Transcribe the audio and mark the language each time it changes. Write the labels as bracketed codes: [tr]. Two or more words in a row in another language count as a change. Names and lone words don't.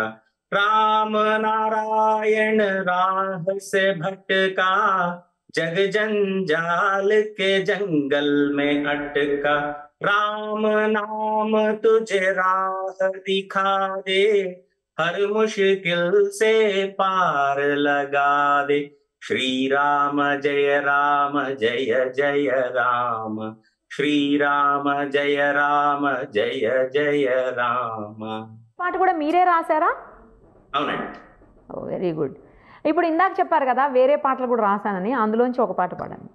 [hi] राम नारायण राह से भटका, जग जंजाल के जंगल में अटका. राम नाम तुझे राह दिखा दे, हर मुश्किल से पार लगा दे. [sa] శ్రీరామ జయ రామ జయ జయ రామ, శ్రీరామ జయ రామ జయ జయ రామ. [te] పాట కూడా మీరే రాశారా? అవునండి. ఓ [en] very good. [te] ఇప్పుడు ఇందాక చెప్పారు కదా వేరే పాటలు కూడా రాశానని, అందులోంచి ఒక పాట పాడండి.